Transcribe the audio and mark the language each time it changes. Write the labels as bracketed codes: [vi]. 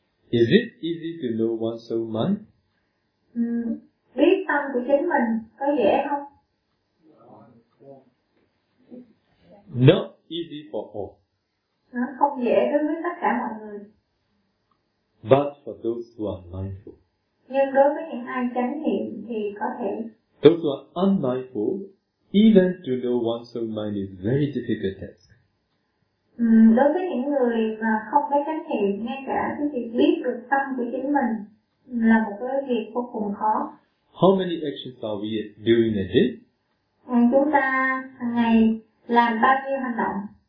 [en] Is it easy to know one's own mind? [vi] Biết tâm của chính mình có dễ không? [en] Not easy for all. [vi] Nó không dễ đối với tất cả mọi người. [en] But for those who are mindful. [vi] Nhưng đối với những ai chánh niệm thì có thể. [en] Those who are unmindful, even to know one's own mind is a very difficult task. [vi] Đối với những người mà không có chánh niệm, ngay cả cái việc biết được tâm của chính mình là một cái việc vô cùng khó. [en] How many actions are we doing a day? [vi] Chúng ta hàng ngày làm bao nhiêu hành động?